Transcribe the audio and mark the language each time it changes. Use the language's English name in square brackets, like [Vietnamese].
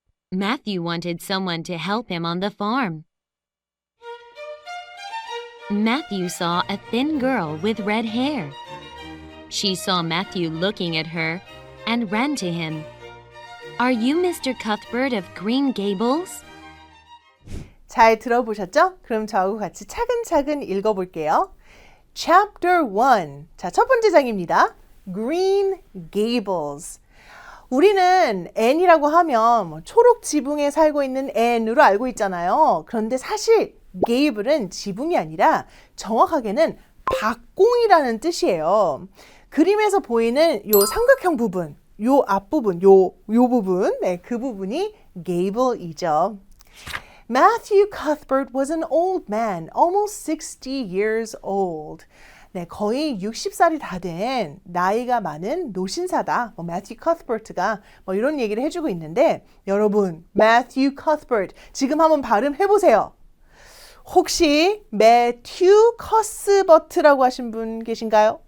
[English] Matthew wanted someone to help him on the farm. Matthew saw a thin girl with red hair. She saw Matthew looking at her and ran to him. Are you Mr. Cuthbert of Green Gables? [Korean] 잘 들어보셨죠? 그럼 저하고 같이 차근차근 읽어볼게요. [English] Chapter 1. [Korean] 자, 첫 번째 장입니다. Green Gables. 우리는 Anne이라고 하면 초록 지붕에 살고 있는 Anne으로 알고 있잖아요. 그런데 사실 Gable은 지붕이 아니라 정확하게는 박공이라는 뜻이에요. 그림에서 보이는 요 삼각형 부분, 요 앞부분, 요 부분, 네, 그 부분이 Gable이죠. [English] Matthew Cuthbert was an old man, almost 60 years old. [Korean] 네, 거의 60살이 다 된 나이가 많은 노신사다. Matthew Cuthbert가 이런 얘기를 해주고 있는데 여러분, Matthew Cuthbert 지금 한번 발음해보세요. 혹시 매튜 커스버트라고 하신 분 계신가요?